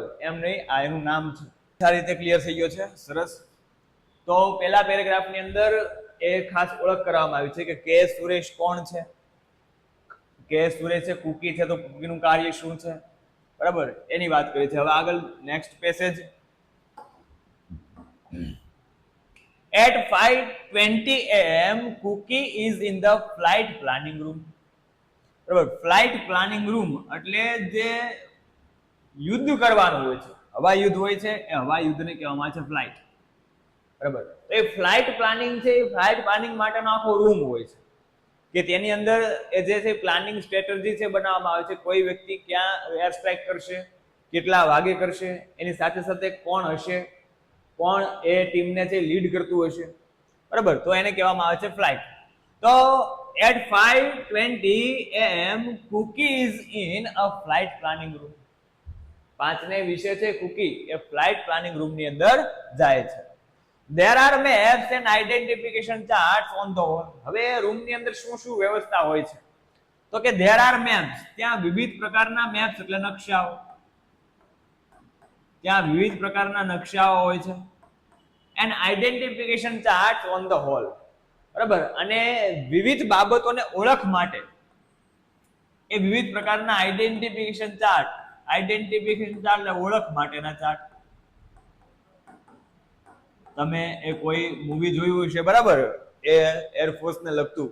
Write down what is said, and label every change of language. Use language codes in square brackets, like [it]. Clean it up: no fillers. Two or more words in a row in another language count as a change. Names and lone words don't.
[gu] એમ નહીં, આ એનું નામ છે. સારી રીતે ક્લિયર થઈ ગયો છે. સરસ. તો પહેલા પેરેગ્રાફની અંદર એ ખાસ ઓળખ કરવામાં આવી છે કે કે સુરેશ કોણ છે. કે સુરેશ છે કુકી છે, તો કુકીનું કાર્ય શું છે, બરાબર? એની વાત કરી છે. હવે આગળ [en] next passage. At 5:20 AM, Cookie is in the flight planning room. [gu] બરાબર. [en] flight planning room [gu] એટલે જે યુદ્ધ કરવાનું હોય છે, હવાઈ યુદ્ધ હોય છે, એ હવાઈ યુદ્ધને કહેવામાં આવે છે ફ્લાઇટ, બરાબર. એ [en] flight planning [gu] છે, એ [en] flight planning [gu] માટેનો આખો રૂમ હોય છે, કે તેની અંદર એ જે છે [en] planning strategy [gu] છે બનાવવામાં આવે છે. કોઈ વ્યક્તિ ક્યાં [en] air strike [gu] કરશે, કેટલા વાગે કરશે, એની સાથે સાથે કોણ હશે, કોણ એ ટીમને છે લીડ કરતું હશે, બરાબર. તો એને કહેવામાં આવે છે ફ્લાઇટ. [en] તો at 5:20 AM, Cookie is in a flight planning room. [gu] 5:20 છે કુકી એ [en] flight planning [gu] રૂમની અંદર જાય છે. [en] There are maps and identification charts on the wall. [gu] હવે રૂમની અંદર શું શું વ્યવસ્થા હોય છે? તો કે [en] there are maps, [gu] ત્યાં વિવિધ પ્રકારના મેપ્સ એટલે નકશાઓ, ત્યાં વિવિધ પ્રકારના નકશાઓ હોય છે. [en] and identification charts on the wall, [gu] બરાબર. અને વિવિધ બાબતોને ઓળખ માટે એ વિવિધ પ્રકારના [en] identification chart [gu] એટલે ઓળખ માટેના ચાર્ટ. તમે એ કોઈ મૂવી જોયું હશે, બરાબર, એ એરફોર્સ ને લગતું.